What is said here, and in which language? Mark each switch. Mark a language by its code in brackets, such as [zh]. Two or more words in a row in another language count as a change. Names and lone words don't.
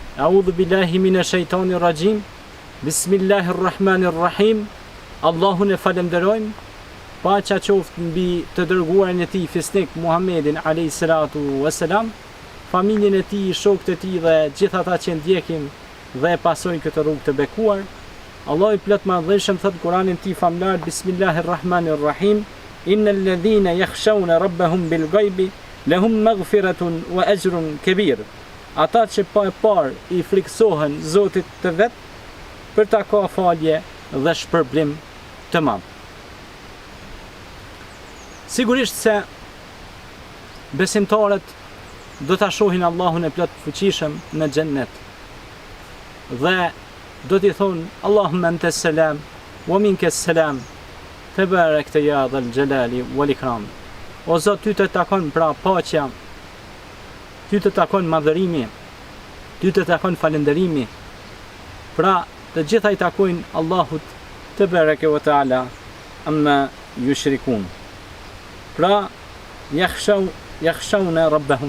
[ar] أعوذ بالله من الشيطان الرجيم. بسم الله الرحمن الرحيم. [sq] Allahun e falenderojmë. Paqja qoftë mbi të dërguarin e tij fisnik Muhammedin [ar] عليه الصلاة والسلام, [sq] familjen e tij, shokët e tij dhe gjithë ata që ndjekin dhe e pasojnë këtë rrugë të bekuar. Allahu i plot madhëshëm thot Kur'anin tij famlar, [ar] بسم الله الرحمن الرحيم. إن الذين يخشون ربهم بالغيب لهم مغفرة وأجر كبير. [sq] Ata që pa e parë i friksohen Zotit të vet, për ta ka falje dhe shpërblim të madh. Sigurisht se besimtarët do ta shohin Allahun e plot fuqishëm në xhennet. Dhe do t'i thonë [ar] اللهم أنت السلام ومنك السلام تباركت يا ذا الجلال والإكرام. [sq] O Zot, ty të takon pra paqja, ty të takon madhërimi, ty të takon falënderimi. Pra të gjitha i takojnë Allahut [ar] تبارك وتعالى عما يشركون. Pra يخشون ربهم.